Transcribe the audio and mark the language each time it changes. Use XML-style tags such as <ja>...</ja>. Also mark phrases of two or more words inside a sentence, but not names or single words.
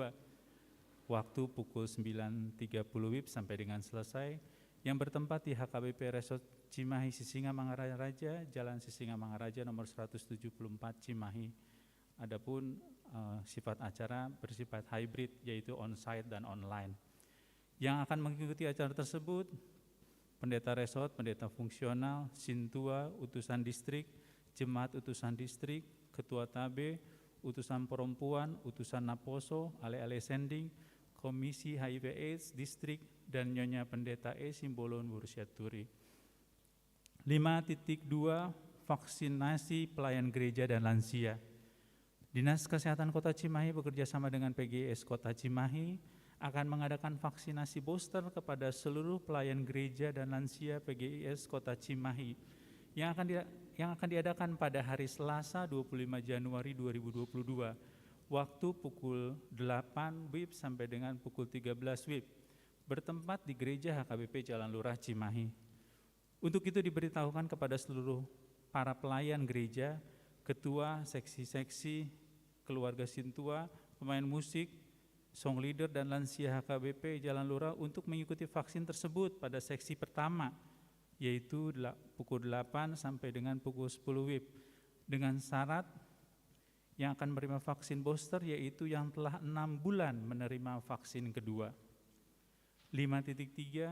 <id>Waktu pukul 9.30 WIB sampai dengan selesai, yang bertempat di HKBP Resort Cimahi Sisingamangaraja, Jalan Sisingamangaraja nomor 174 Cimahi. Adapun sifat acara bersifat hybrid, yaitu on-site dan online. Yang akan mengikuti acara tersebut, pendeta resort, pendeta fungsional, sintua, utusan distrik, jemaat utusan distrik, ketua TABE, utusan perempuan, utusan Naposo, ale-ale sending, komisi HIV/AIDS distrik, dan Nyonya Pendeta Simbolon Wursyaturi. 5.2 vaksinasi pelayan gereja dan lansia. Dinas Kesehatan Kota Cimahi bekerjasama dengan PGS Kota Cimahi akan mengadakan vaksinasi booster kepada seluruh pelayan gereja dan lansia PGIS Kota Cimahi yang akan diadakan pada hari Selasa 25 Januari 2022, waktu pukul 8 WIB sampai dengan pukul 13 WIB, bertempat di Gereja HKBP Jalan Lurah Cimahi. Untuk itu diberitahukan kepada seluruh para pelayan gereja, ketua, seksi-seksi, keluarga sintua, pemain musik,</id> <en>song leader</en> <id>dan lansia HKBP Jalan Lurah untuk mengikuti vaksin tersebut pada seksi pertama, yaitu pukul 8 sampai dengan pukul 10 WIB, dengan syarat yang akan menerima vaksin booster yaitu yang telah 6 bulan menerima vaksin kedua.</id>